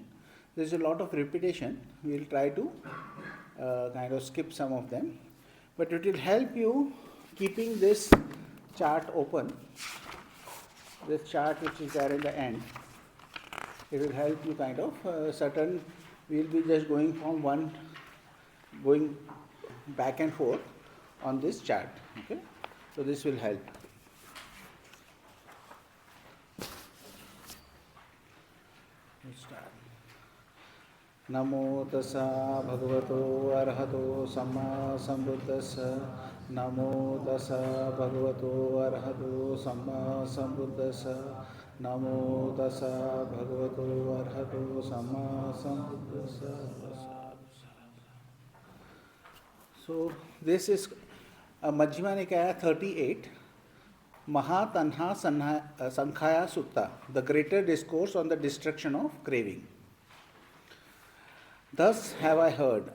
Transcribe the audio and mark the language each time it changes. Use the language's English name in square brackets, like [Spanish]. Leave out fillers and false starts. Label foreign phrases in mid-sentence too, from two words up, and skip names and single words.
[English] There is a lot of repetition. We will try to kind of skip some of them, but it will help you keeping this chart open. This chart which is there in the end, it will help you kind of certain. We will be just going from one, going back and forth on this chart. Okay, so this will help. [Pali] नमो तस्सा भगवतो अरहतो सम्मा सम्बुद्धस्स नमो तस्सा भगवतो अरहतो सम्मा सम्बुद्धस्स नमो तस्सा भगवतो अरहतो सम्मा सम्बुद्धस्स. [English] So this is Majjhima Nikaya 38, Mahatanha Sankhaya Sutta, the greater discourse on the destruction of craving. Thus have I heard.